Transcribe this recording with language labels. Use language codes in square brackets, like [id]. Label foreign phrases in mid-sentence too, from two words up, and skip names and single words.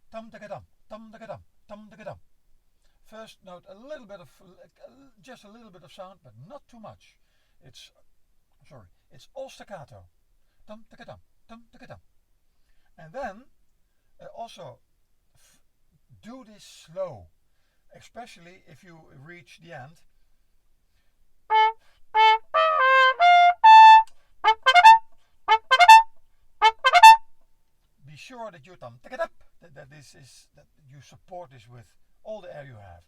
[en] tika dum, tum tika dum, tum tika dum. First note, just a little bit of sound, but not too much. It's all staccato. Tum tika dum, tum tika dum. And then also do this slow, especially if you reach the end. Be sure that you that you support this with all the air you have.